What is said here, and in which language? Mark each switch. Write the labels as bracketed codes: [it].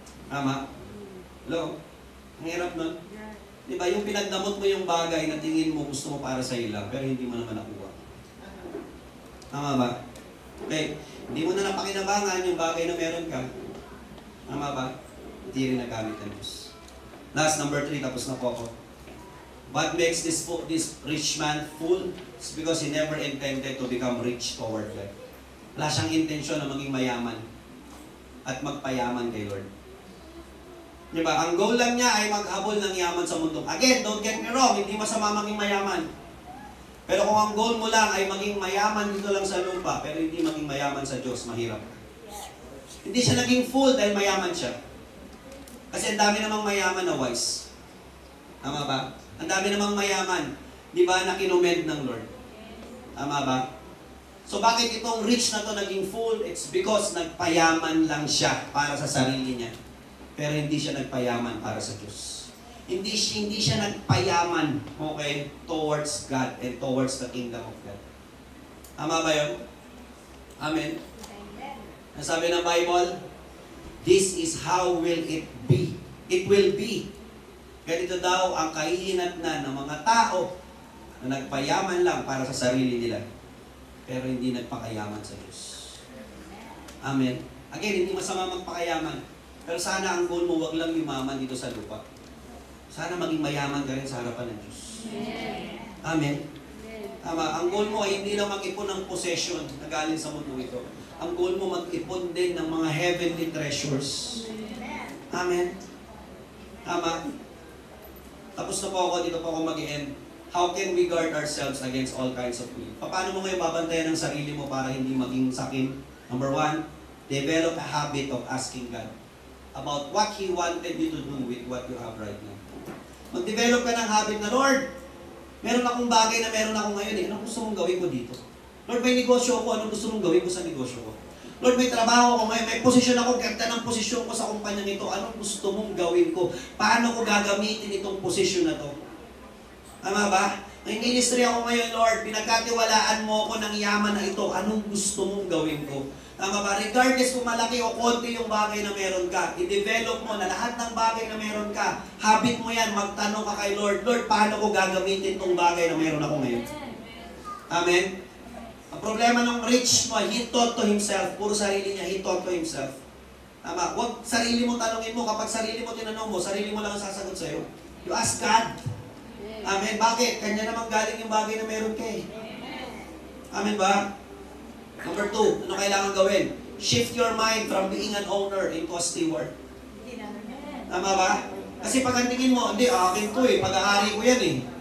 [tl] Tama? Hello? Ang hirap nun. Di ba, yung pinagdamot mo yung bagay na tingin mo gusto mo para sa ilang, pero hindi mo naman nakuha. Tama ba? Okay. Hindi mo na napakinabangan yung bagay na meron ka. Tama ba? Hindi rin nagamit ng Diyos. Last, number 3, tapos na po ako. [en] What makes this rich man fool? It's because he never intended to become rich toward God. [tl] Wala siyang intensyon na maging mayaman at magpayaman kay Lord. Di ba? Ang goal lang niya ay maghabol ng yaman sa mundo. Again, [en] don't get me wrong, [tl] hindi masama maging mayaman. Pero kung ang goal mo lang ay maging mayaman dito lang sa lupa, pero hindi maging mayaman sa Diyos, mahirap. Hindi siya naging fool dahil mayaman siya. Kasi ang dami namang mayaman na wise. Tama ba? Ang dami namang mayaman, di ba, na kinumed ng Lord. Tama ba? So bakit itong rich na to naging fool? [en] It's because [tl] nagpayaman lang siya para sa sarili niya. Pero hindi siya nagpayaman para sa Diyos. Hindi siya nagpayaman, okay, [en] towards God and towards the kingdom of God. [tl] Tama ba yun? Amen? Ang sabi ng [en] Bible, this is how will it be. It will be. [tl] Ganito daw ang kahihinatnan ng mga tao na nagpayaman lang para sa sarili nila, pero hindi nagpakayaman sa Diyos. Amen? Again, hindi masama magpakayaman. Pero sana ang goal mo, wag lang yumaman dito sa lupa. Sana maging mayaman ka rin sa harapan ng Diyos. Amen? Tama. Ang goal mo ay hindi lang mag-ipon ng possession na galing sa mundo ito. Ang goal mo mag-ipon din ng mga heavenly treasures. Amen? Tama. Tapos na po ako, dito po ako mag-end. [en] How can we guard ourselves against all kinds of evil? [tl] Paano mo ngayon babantayan ang sarili mo para hindi maging sakim? [en] Number 1, develop a habit of asking God about what He wanted you to do with what you have right now. [tl] Mag-develop ka ng habit na, Lord, meron akong bagay na meron ako ngayon eh. Anong gusto mong gawin ko dito? Lord, may negosyo ako. Anong gusto mong gawin ko sa negosyo ko? Lord, may trabaho ako ngayon. May posisyon ako. Ganda ng posisyon ko sa kumpanya nito. Anong gusto mong gawin ko? Paano ko gagamitin itong posisyon na to? Tama ba? May ministry ako ngayon, Lord. Pinagkatiwalaan mo ako ng yaman na ito. Anong gusto mong gawin ko? Tama ba? Regardless kung malaki o konti yung bagay na meron ka, i-develop mo na lahat ng bagay na meron ka. Habit mo yan, magtanong ka kay Lord, Lord, paano ko gagamitin itong bagay na meron ako ngayon? Amen? Ang problema ng [en] rich mo, he thought to himself. [tl] Puro sarili niya, [en] he thought to himself. [tl] Tama? Huwag sarili mo tanongin mo. Kapag sarili mo tinanong mo, sarili mo lang ang sasagot sa'yo. [en] You ask God. [tl] Amen? Bakit? Kanya naman galing yung bagay na meron ka eh. Amen ba? Number 2, ano kailangan gawin? [en] Shift your mind from being an owner into a steward. [tl] Tama ba? Kasi pag ang tingin mo, hindi, akin to eh, pag-aari ko yan eh.